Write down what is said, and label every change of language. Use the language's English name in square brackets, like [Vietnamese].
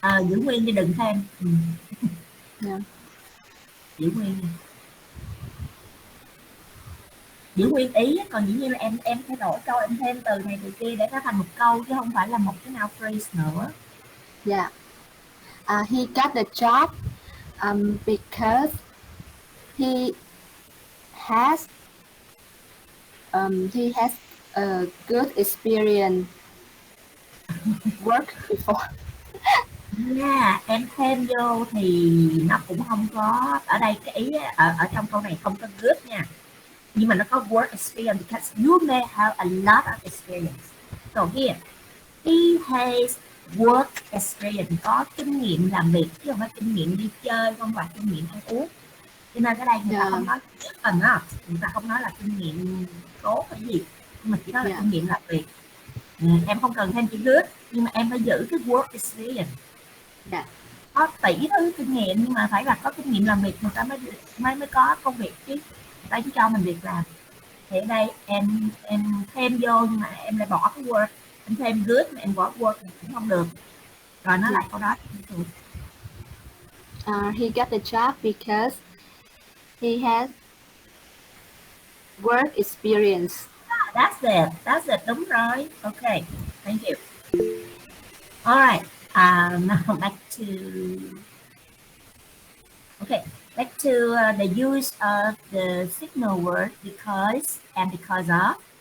[Vietnamese] giữ nguyên đi, đừng thêm. [English] Yeah. [Vietnamese] Giữ nguyên đi. Giữ nguyên ý, còn dĩ nhiên là em thay đổi câu, em thêm từ này từ kia để nó thành một câu chứ không phải là một cái noun phrase nữa. [English] Yeah. He got the job because he has a good experience work before. [Vietnamese] Nha, em thêm vô thì nó cũng không có, ở đây cái ý ở trong câu này không có good nha, nhưng mà nó có work experience [English] because you may have a lot of experience. So here, he has work experience, [Vietnamese] có kinh nghiệm làm việc chứ không phải kinh nghiệm đi chơi, không phải kinh nghiệm ăn uống. Cho nên cái đây người ta không nói enough, người ta không nói là kinh nghiệm tốt hay gì, nhưng mà chỉ nói là kinh nghiệm làm việc. Em không cần thêm chữ good, nhưng mà em phải giữ cái work experience. Có tỷ thứ kinh nghiệm nhưng mà phải là có kinh nghiệm làm việc người ta mới có công việc chứ, người ta chỉ cho mình việc làm. Thì ở đây em thêm vô nhưng mà em lại bỏ cái work, em thêm good mà em bỏ work thì cũng không được. Rồi nó lại câu đó. [English] He got the job because he has work experience. That's it, [Vietnamese] đúng rồi. [English] Okay, thank you. Alright, now back to the use of the signal word because and because of.